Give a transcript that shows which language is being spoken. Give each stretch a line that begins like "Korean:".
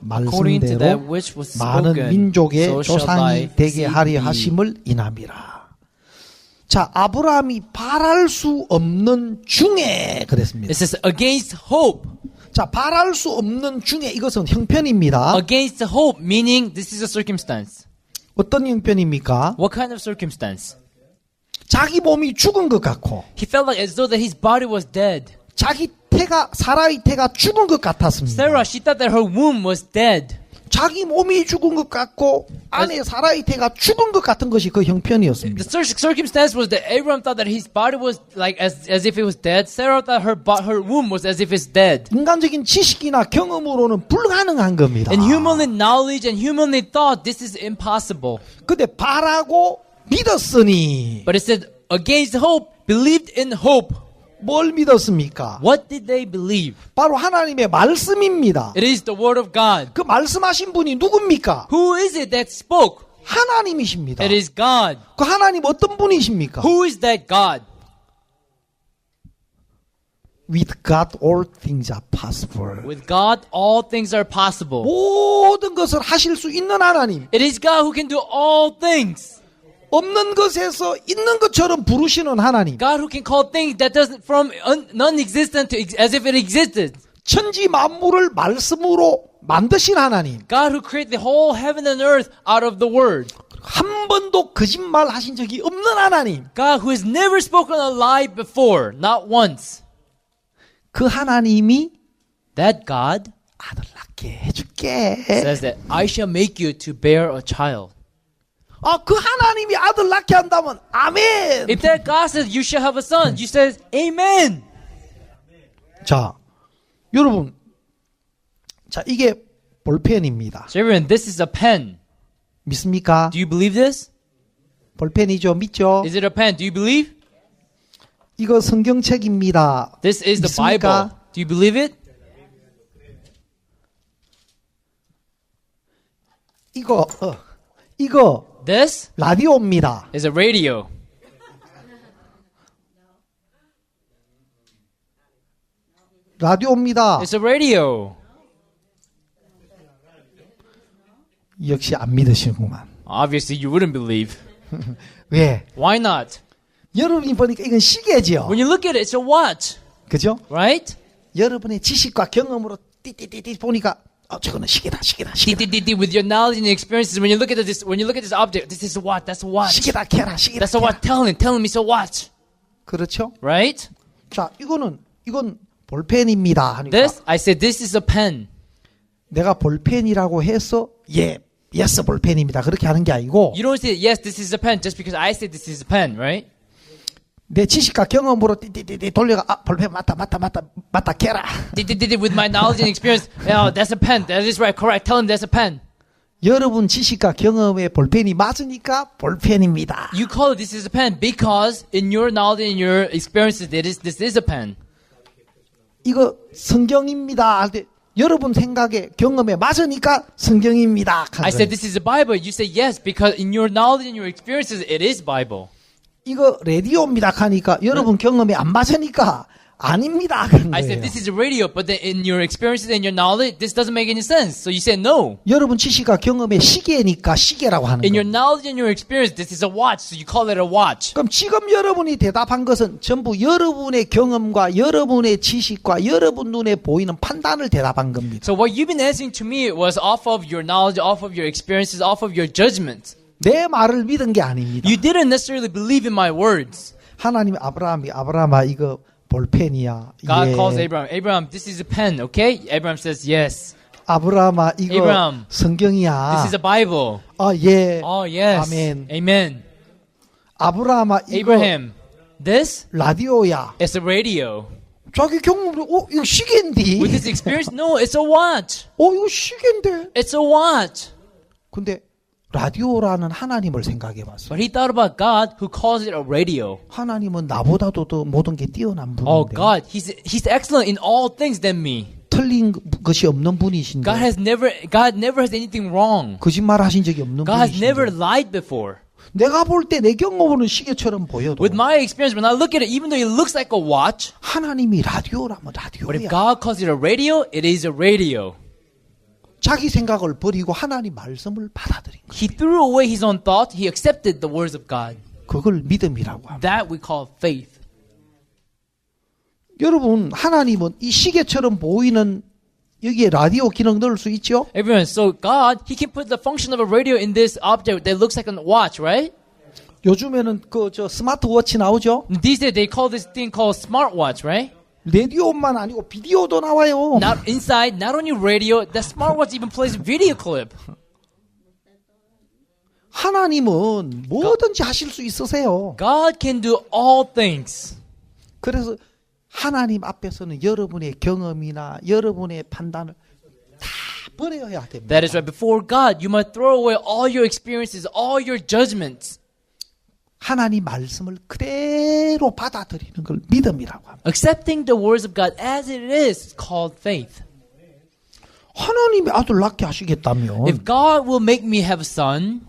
English: according to that
Korean: 말씀대로
English: which was
Korean: 많은
English: spoken,
Korean: 민족의
English: so shall thy
Korean: 조상이 되게
English: seed
Korean: 하려
English: be.
Korean: 하심을 인함이라. 자, 아브라함이 바랄 수 없는 중에 그랬습니다.
English: It says against hope.
Korean: 자, 바랄 수 없는 중에 이것은 형편입니다.
English: Against hope, meaning this is a circumstance.
Korean: 어떤 형편입니까?
English: What kind of circumstance?
Korean: 자기 몸이 죽은 것 같고
English: He felt like as though that his body was dead.
Korean: 자기 사라의 태가 죽은 것 같았습니다.
English: Sarah, she thought that her womb was dead.
Korean: 자기 몸이 죽은 것 같고 아내 사라의 태가 죽은 것 같은 것이 그 형편이었습니다.
English: The circumstance was that Abraham thought that his body was like as if it was dead. Sarah thought her womb was as if it's dead.
Korean: 인간적인 지식이나 경험으로는 불가능한 겁니다.
English: In humanly knowledge and humanly thought, this is impossible.
Korean: 근데 바라고 믿었으니
English: But it said, against hope, believed in hope.
Korean: 뭘 믿었습니까?
English: What did they believe?
Korean: 바로 하나님의 말씀입니다.
English: It is the word of God.
Korean: 그 말씀하신 분이 누굽니까?
English: Who is it that spoke?
Korean: 하나님이십니다.
English: It is God.
Korean: 그 하나님 어떤 분이십니까?
English: Who is that God? With God all things are possible. With God, all things are possible.
Korean: 모든 것을 하실 수 있는 하나님.
English: It is God who can do all things.
Korean: 없는 것에서 있는 것처럼 부르시는 하나님.
English: God who can call things that doesn't from non-existent to as if it existed.
Korean: 천지 만물을 말씀으로 만드신 하나님.
English: God who created the whole heaven and earth out of the word.
Korean: 한 번도 거짓말 하신 적이 없는 하나님.
English: God who has never spoken a lie before, not once.
Korean: 그 하나님이
English: That God
Korean: 아들 낳게 해줄게.
English: says that I shall make you to bear a child.
Korean: 그 하나님이 아들 낳게 한다면 아멘.
English: If that God says you shall have a son, you says amen.
Korean: 자, 여러분, 자 이게 볼펜입니다.
English: So everyone, this is a pen.
Korean: 믿습니까?
English: Do you believe this?
Korean: 볼펜이죠, 믿죠?
English: Is it a pen? Do you believe?
Korean: 이거 성경책입니다.
English: This is the
Korean: 믿습니까?
English: Bible. Do you believe it?
Korean: 이거
English: This
Korean: 라디오입니다.
English: is a radio.
Korean: 라디오입니다.
English: It's a radio.
Korean: 역시 안 믿으시는구만.
English: Obviously, you wouldn't believe.
Korean: 왜?
English: Why not?
Korean: 여러분이 보니까 이건 시계죠.
English: When you look at it, it's a watch,
Korean: 그죠?
English: right?
Korean: 여러분의 지식과 경험으로 띠띠띠띠 보니까 저거는 시계다.
English: With your knowledge and experiences, when you look at this object, this is a watch. That's a watch.
Korean: 시계다 캐라. 시계다
English: That's a watch.
Korean: 캐라.
English: Telling me it's a watch,
Korean: 그렇죠?
English: right?
Korean: 자, 이건 볼펜입니다. 하니까
English: This, I said, this is a pen.
Korean: 내가 볼펜이라고 해서 yes 볼펜입니다. 그렇게 하는 게 아니고
English: You don't say, yes, this is a pen, just because I said this is a pen, right?
Korean: 내 지식과 경험으로 띠띠띠 돌려가 볼펜 맞다 캐라.
English: With my knowledge and experience, oh, that's a pen. That is right, correct. Tell him that's a pen.
Korean: 여러분 지식과 경험에 볼펜이 맞으니까 볼펜입니다.
English: You call it this is a pen because in your knowledge and your experiences, this is a pen.
Korean: 이거 성경입니다. 할 때 여러분 생각에 경험에 맞으니까 성경입니다.
English: I said this is a Bible. You say yes because in your knowledge and your experiences, it is Bible.
Korean: 이거 라디오입니다. 하니까 여러분 경험에 안 맞으니까 아닙니다.
English: I said this is a radio, but then in your experiences and your knowledge, this doesn't make any sense. So you say no.
Korean: 여러분 지식과 경험에 시계니까 시계라고 하는
English: In your
Korean: 거예요.
English: knowledge and your experience, this is a watch. So you call it a watch.
Korean: 그럼 지금 여러분이 대답한 것은 전부 여러분의 경험과 여러분의 지식과 여러분 눈에 보이는 판단을 대답한 겁니다.
English: So what you've been answering to me was off of your knowledge, off of your experiences, off of your judgment.
Korean: 내 말을 믿은 게 아닙니다.
English: You didn't necessarily believe in my words.
Korean: 하나님 아브라함아 이거 볼펜이야.
English: God calls Abraham, Abraham, this is a pen, okay? Abraham says, yes.
Korean: 아브라함아 이거
English: Abraham,
Korean: 성경이야.
English: This is a Bible.
Korean: 예.
English: Oh, yes.
Korean: 아멘.
English: Amen.
Korean: 아브라함아 이거
English: Abraham, this
Korean: 라디오야.
English: is a radio.
Korean: 자기 경험으로 이거 시계인데.
English: With this experience, no, it's a watch.
Korean: 이거 시계인데.
English: It's a watch.
Korean: 근데 라디오라는 하나님을 생각해 봤어.
English: But he thought about God who calls it a radio.
Korean: 하나님은 나보다도 더 모든 게 뛰어난
English: Oh,
Korean: 분인데.
English: God, he's excellent in all things than me.
Korean: 틀린 것이 없는 분이신데.
English: God never has anything wrong.
Korean: 거짓말 하신 적이 없는
English: God has never
Korean: 분이신데.
English: lied before.
Korean: 내가 볼 때 내 경험으로는 시계처럼 보여도
English: With my experience, when I look at it, even though it looks like a watch,
Korean: 하나님이 라디오라면
English: but if God calls it a radio, it is a radio.
Korean: 자기 생각을 버리고 하나님 말씀을 받아들인 거.
English: He threw away his own thoughts. He accepted the words of God.
Korean: 그걸 믿음이라고 합니다.
English: That we call faith.
Korean: 여러분, 하나님은 이 시계처럼 보이는 여기에 라디오 기능 넣을 수 있죠?
English: Everyone, so God, he can put the function of a radio in this object that looks like a watch, right?
Korean: 요즘에는 저 스마트워치 나오죠?
English: These days, they call this thing called smartwatch, right?
Korean: 라디오만 아니고 비디오도 나와요.
English: Not inside, not only radio, the smartwatch even plays video clip.
Korean: 하나님은 뭐든지 하실 수 있으세요.
English: God can do all things.
Korean: 그래서 하나님 앞에서는 여러분의 경험이나 여러분의 판단을 다 버려야 됩니다.
English: That is right. Before God, you must throw away all your experiences, all your judgments.
Korean: 하나님 말씀을 그대로 받아들이는 걸 믿음이라고 합니다.
English: Accepting the words of God as it is called faith.
Korean: 하나님이 아들 낳게 하시겠다면
English: If God will make me have a son,